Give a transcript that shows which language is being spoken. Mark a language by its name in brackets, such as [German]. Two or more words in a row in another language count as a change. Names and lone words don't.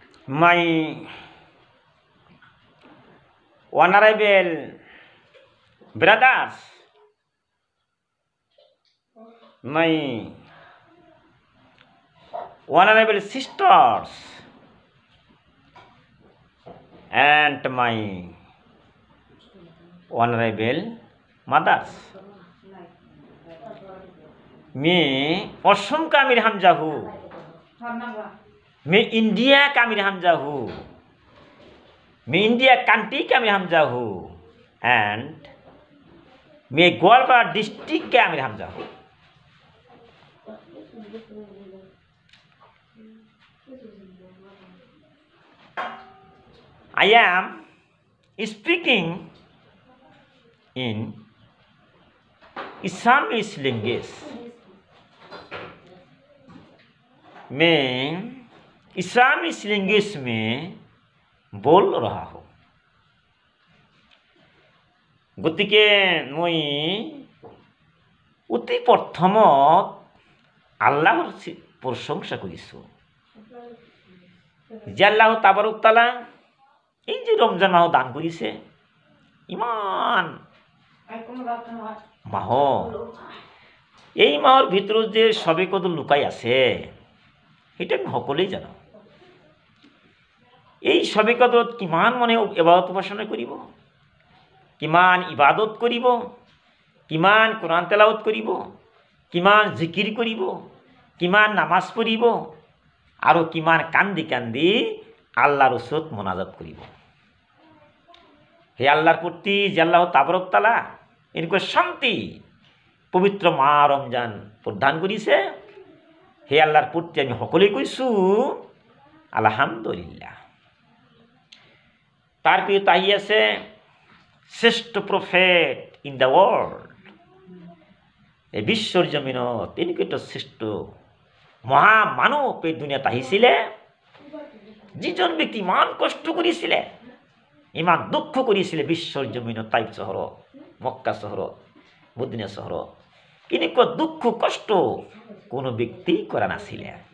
[English] my honorable brothers, my honorable sisters, and my honorable mothers. [Hindi] मैं असम का अमीर हमजा हूँ, मैं इंडिया का अमीर हमजा हूँ, मैं इंडिया कंट्री का अमीर हमजा हूँ, एंड मैं गोलपाड़ा डिस्ट्रिक्ट का अमीर हमजा हूँ. [English] I am speaking in Assamese language. [Hindi] मैं [English] Assamese language [Hindi] में बोल रहा हूँ. [Assamese] গতিকে মই অতি প্ৰথমত আল্লাহৰ প্ৰশংসা কৰিছোঁ. যে আল্লাহ তাবাৰক তাআলা এই যে ৰমজান মাহ দান কৰিছে, ইমান মাহ, এই মাহৰ ভিতৰত যে সবে কত লুকাই আছে এটা আমি সকলোৱে জানো. এই সবে কদৰত কিমান মানে ইবাদত উপাসনা কৰিব, কিমান ইবাদত কৰিব, কিমান কোরআন তেলাওয়াত কৰিব, কিমান জিকিৰ কৰিব, কিমান নামাজ পঢ়িব, আৰু কিমান কান্দি কান্দি আল্লাহর ওচৰত মোনাজাত কৰিব. হে আল্লাহর প্রতি যে আল্লাহ তাবারক তাআলা এনেকুৱা শান্তি পবিত্ৰ মাহ ৰমজান প্ৰদান কৰিছে, হে আল্লাহর প্রতি আমি সকলোৱে কৈছোঁ আলহামদুলিল্লাহ. তার প্রিয় তাই আছে শ্রেষ্ঠ [English] prophet in the world. [Assamese] এই বিশ্বর জমিনত এনেকুৱা শ্রেষ্ঠ মহামানৱ এই দুনিয়াত আহিছিলে, যিজন ব্যক্তি ইমান কষ্ট কৰিছিলে, ইমান দুঃখ কৰিছিলে বিশ্বর জমিনত, তাইফ চহৰত, মক্কা চহৰত, মদিনা চহৰত. এনেকুৱা দুঃখ কষ্ট কোনো ব্যক্তি কৰা নাছিলে.